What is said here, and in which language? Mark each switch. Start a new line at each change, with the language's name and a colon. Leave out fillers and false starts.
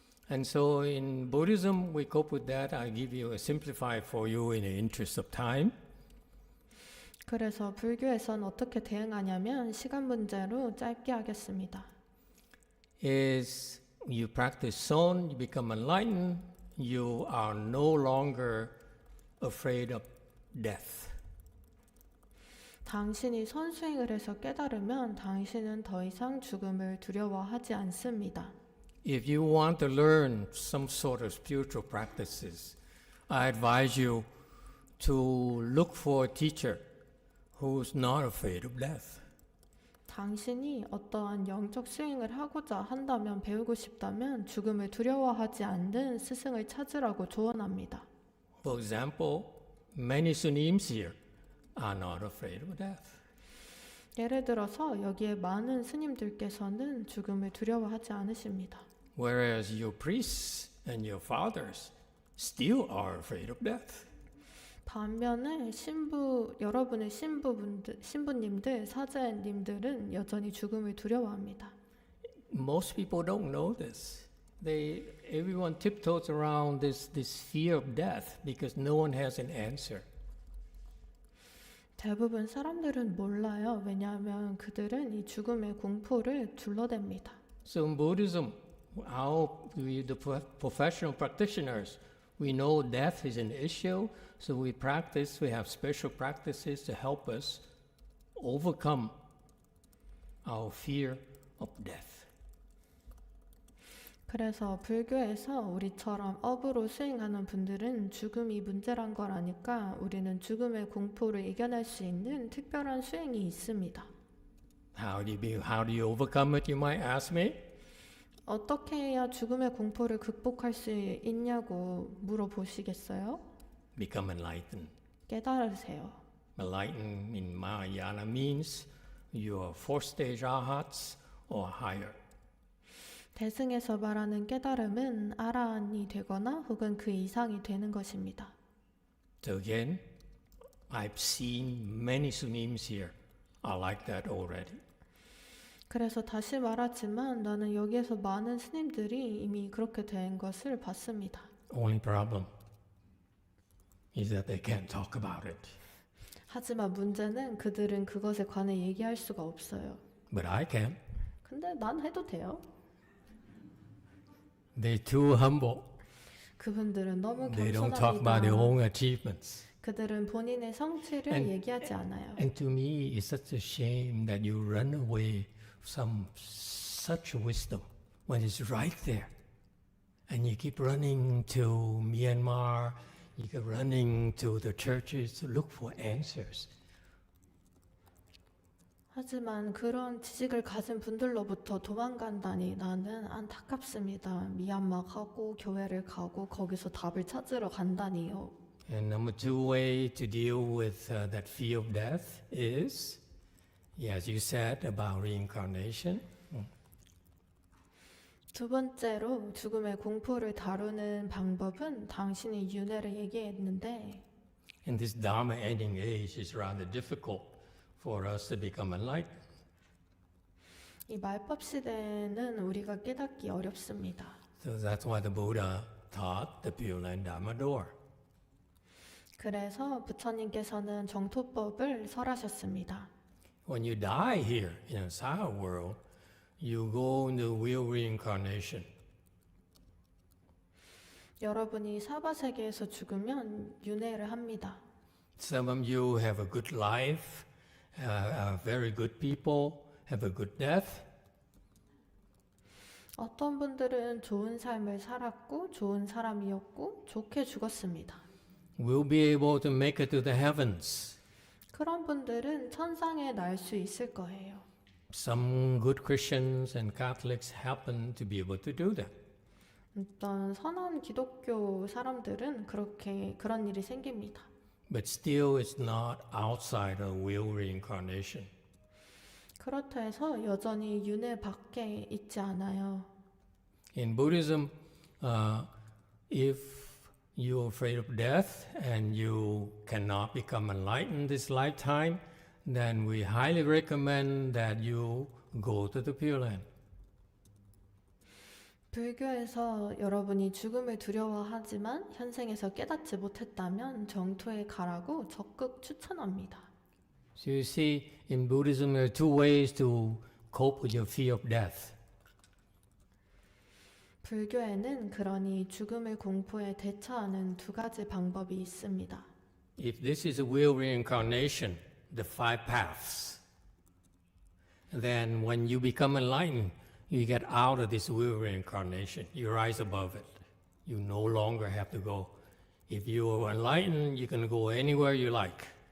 English: And so in Buddhism, we cope with that. I'll give you a simplified for you in the interest of time.
Korean: 그래서 불교에선 어떻게 대응하냐면 시간 문제로 짧게 하겠습니다.
English: Is you practice Son, you become enlightened, you are no longer afraid of death.
Korean: 당신이 선수행을 해서 깨달으면 당신은 더 이상 죽음을 두려워하지 않습니다.
English: If you want to learn some sort of spiritual practices, I advise you to look for a teacher who's not afraid of death.
Korean: 당신이 어떠한 영적 수행을 하고자 한다면, 배우고 싶다면 죽음을 두려워하지 않는 스승을 찾으라고 조언합니다.
English: For example, many Sunims here are not afraid of death.
Korean: 예를 들어서 여기에 많은 스님들께서는 죽음을 두려워하지 않으십니다.
English: Whereas your priests and your fathers still are afraid of death.
Korean: 반면에 여러분의 신부님들, 사제님들은 여전히 죽음을 두려워합니다.
English: Most people don't know this. Everyone tiptoes around this fear of death because no one has an answer.
Korean: 대부분 사람들은 몰라요. 왜냐하면 그들은 이 죽음의 공포를 둘러댑니다.
English: So in Buddhism, the professional practitioners, we know death is an issue, so we have special practices to help us overcome our fear of death.
Korean: 그래서 불교에서 우리처럼 업으로 수행하는 분들은 죽음이 문제란 걸 아니까 우리는 죽음의 공포를 이겨낼 수 있는 특별한 수행이 있습니다.
English: How do you overcome it, you might ask me?
Korean: 어떻게 해야 죽음의 공포를 극복할 수 있냐고 물어보시겠어요?
English: Become enlightened.
Korean: 깨달으세요.
English: Enlightened in Mahayana means you are fourth stage arhats or higher.
Korean: 대승에서 말하는 깨달음은 아라한이 되거나 혹은 그 이상이 되는 것입니다.
English: So again, I've seen many Sunims here are like that already.
Korean: 그래서 다시 말하지만 나는 여기에서 많은 스님들이 이미 그렇게 된 것을 봤습니다.
English: Only problem is that they can't talk about it.
Korean: 하지만 문제는 그들은 그것에 관해 얘기할 수가 없어요.
English: But I can.
Korean: 근데 난 해도 돼요.
English: They're too humble.
Korean: 그분들은 너무
English: They don't talk about their
Korean: 겸손합니다.
English: own achievements.
Korean: 그들은 본인의 성취를
English: And-
Korean: 얘기하지 않아요.
English: And to me, it's such a shame that you run away from such wisdom when it's right there. And you keep running to Myanmar, you keep running to the churches to look for answers.
Korean: 하지만 그런 지식을 가진 분들로부터 도망간다니 나는 안타깝습니다. 미얀마 가고 교회를 가고 거기서 답을 찾으러 간다니요.
English: And number two way to deal with that fear of death is, as you said, about reincarnation.
Korean: 두 번째로 죽음의 공포를 다루는 방법은 당신이 윤회를 얘기했는데
English: In this Dharma ending age, it's rather difficult for us to become enlightened.
Korean: 이 말법 시대에는 우리가 깨닫기 어렵습니다.
English: So that's why the Buddha taught the Pure Land Dharma door.
Korean: 그래서 부처님께서는 정토법을 설하셨습니다.
English: When you die here in a Sara world, you go into real reincarnation.
Korean: 여러분이 사바 세계에서 죽으면 윤회를 합니다.
English: Some of you have a good life, are very good people, have a good death.
Korean: 어떤 분들은 좋은 삶을 살았고 좋은 사람이었고 좋게 죽었습니다.
English: Will be able to make it to the heavens.
Korean: 그런 분들은 천상에 날 수 있을 거예요.
English: Some good Christians and Catholics happen to be able to do that.
Korean: 어떤 선한 기독교 사람들은 그런 일이 생깁니다.
English: But still, it's not outside of will reincarnation.
Korean: 그렇다 해서 여전히 윤회 밖에 있지 않아요.
English: In Buddhism, if you're afraid of death and you cannot become enlightened this lifetime, then we highly recommend that you go to the Pure Land.
Korean: 불교에서 여러분이 죽음을 두려워하지만 현생에서 깨닫지 못했다면 정토에 가라고 적극 추천합니다.
English: So you see, in Buddhism, there are two ways to cope with your fear of death.
Korean: 불교에는 그러니 죽음의 공포에 대처하는 두 가지 방법이 있습니다.
English: If this is a will reincarnation, the five paths, then when you become enlightened, you get out of this will reincarnation. You rise above it. You no longer have to go. If you are enlightened, you can go anywhere you like.